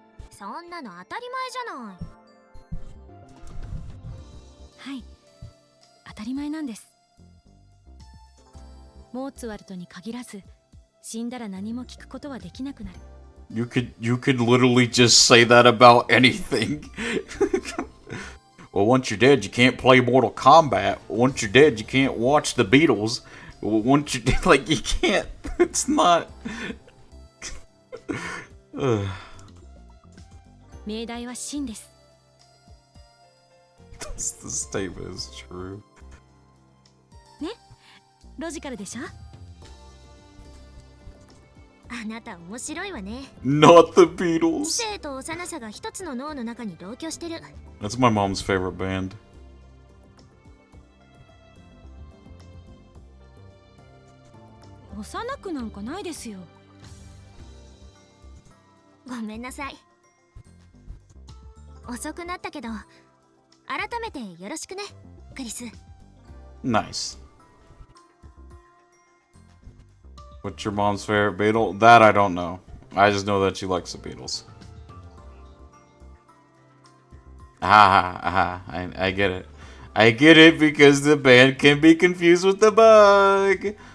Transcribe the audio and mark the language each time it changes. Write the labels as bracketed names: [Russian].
[Japanese] そんなの当たり前じゃない。はい、当たり前なんです。モーツァルトに限らず、死んだら何も聞くことはできなくなる。 [English] You could literally just say that about anything. Well, once you're dead, you can't play Mortal Kombat. Once you're dead, you can't watch the Beatles. Once you're dead, like, you can't. It's not. [Japanese] 命題は真です。 [English] The statement is true. [Japanese] ね、ロジカルでしょ？あなた面白いわね。 [English] Not the [Japanese] 知 [English] Beatles. [Japanese] 性と幼さが一つの脳の中に同居してる。 [English] That's my mom's favorite band. [Japanese] 幼くなんかないですよ。ごめんなさい。遅くなったけど、改めてよろしくね、クリス。 [English] Nice. What's your mom's favorite Beatle? That I don't know. I just know that she likes the Beatles. I get it. I get it because the band can be confused with the bug.